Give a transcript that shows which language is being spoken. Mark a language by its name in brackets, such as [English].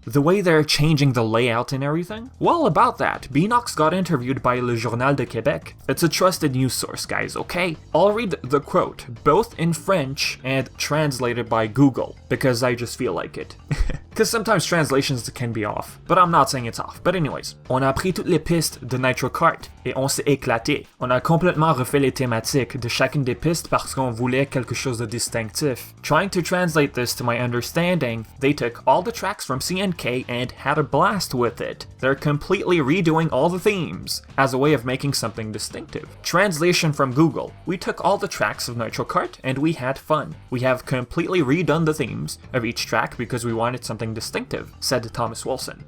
[English] The way they're changing the layout and everything? Well, about that, Beenox got interviewed by Le Journal De Quebec. It's a trusted news source, guys, okay? I'll read the quote, both in French and translated by Google, because I just feel like it. Because sometimes translations can be off, but I'm not saying it's off. But anyways, [French] on a pris toutes les pistes de Nitro Kart et on s'est éclaté. On a complètement refait les thématiques de chacune des pistes parce qu'on voulait quelque chose de distinctif. [English] Trying to translate this to my understanding, they took all the tracks from CNK and had a blast with it. They're completely redoing all the themes as a way of making something distinctive. Translation from Google. We took all the tracks of Nitro Kart and we had fun. We have completely redone the themes of each track because we wanted something distinctive, said Thomas Wilson.